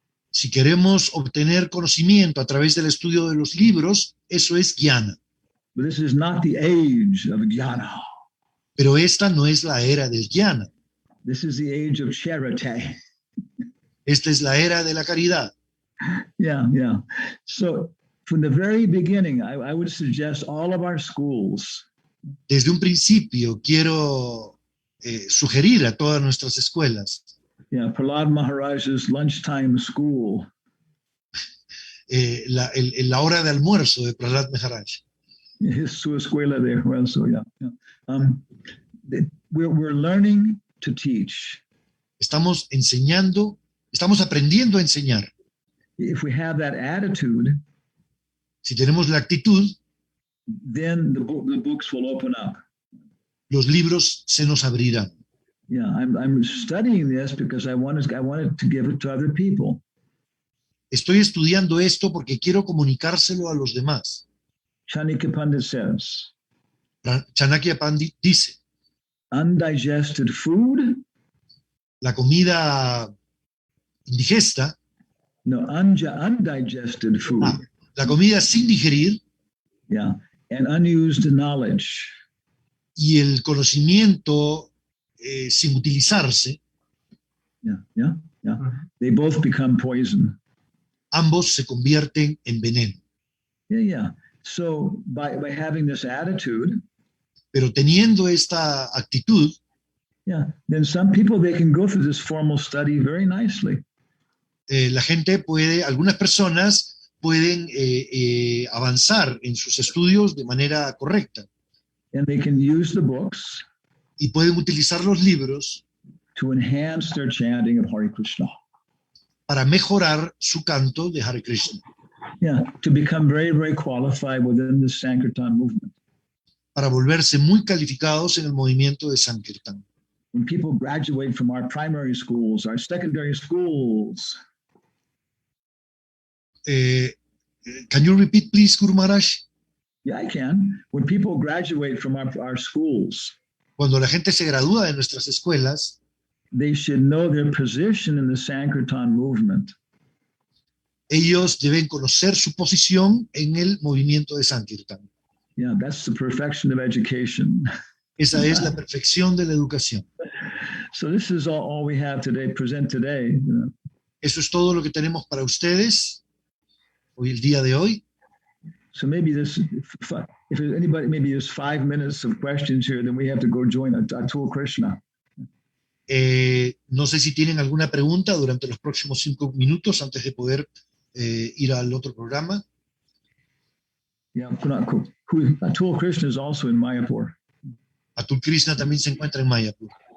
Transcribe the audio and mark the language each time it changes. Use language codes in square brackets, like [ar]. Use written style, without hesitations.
[es] Si queremos obtener conocimiento a través del estudio de los libros, eso es jnana. [en] But this is not the age of jnana. [es] Pero esta no es la era del jnana. [en] This is the age of charity. [es] Esta es la era de la caridad. [en] Yeah, yeah. So from the very beginning, I would suggest all of our schools [es] Desde un principio quiero sugerir a todas nuestras escuelas [en] Prahlad Maharaj's lunchtime school. [es] la hora de almuerzo de Prahlad Maharaj. Su escuela [en] there. Well, so yeah. We're learning to teach. [es] Estamos enseñando, estamos aprendiendo a enseñar. [en] If we have that attitude, [es] Si tenemos la actitud, [en] then the books will open up. [es] los libros se nos abrirán. [en] Yeah, I'm studying this because I wanted to give it to other people. [es] Estoy estudiando esto porque quiero comunicárselo a los demás. [en] Chanakya Pandit says, [es] Chanakya Pandit dice, [en] undigested food, [es] la comida indigesta, [en] undigested food, [es] la comida sin digerir [en] yeah, and unused knowledge. [es] y el conocimiento sin utilizarse, [en] Yeah. They both become poison. [es] ambos se convierten en veneno. [en] Yeah. So by having this attitude, [es] Pero teniendo esta actitud, [en] then some people, they can go through this formal study very nicely. [es] la gente puede, algunas personas pueden avanzar en sus estudios de manera correcta [en] And they can use the books [es] y pueden utilizar los libros [en] to enhance their chanting of Hare Krishna. [es] para mejorar su canto de Hare Krishna, [en] To become very, very qualified within the Sankirtan movement. [es] para volverse muy calificados en el movimiento de Sankirtan. [en] When people graduate from our primary schools, our secondary schools, Can you repeat, please, Guru Maharaj? yeah, I can. When people graduate from our schools, [es] Cuando la gente se gradúa de nuestras escuelas, [en] they should know their position in the Sankirtan movement. [es] ellos deben conocer su posición en el movimiento de Sankirtan. [en] Yeah, that's the perfection of education. [es] Esa es la perfección de la educación. [en] So this is all we have today, present today. [es] Eso es todo lo que tenemos para ustedes hoy, el día de hoy. [en] So maybe if anybody, maybe there's 5 minutes of questions here, then we have to go join Atul Krishna. [es] No sé si tienen alguna pregunta durante los próximos 5 minutos antes de poder ir al otro programa. [en] Yeah, Atul Krishna is also in Mayapur. [es] Atul Krishna también se encuentra en Mayapur.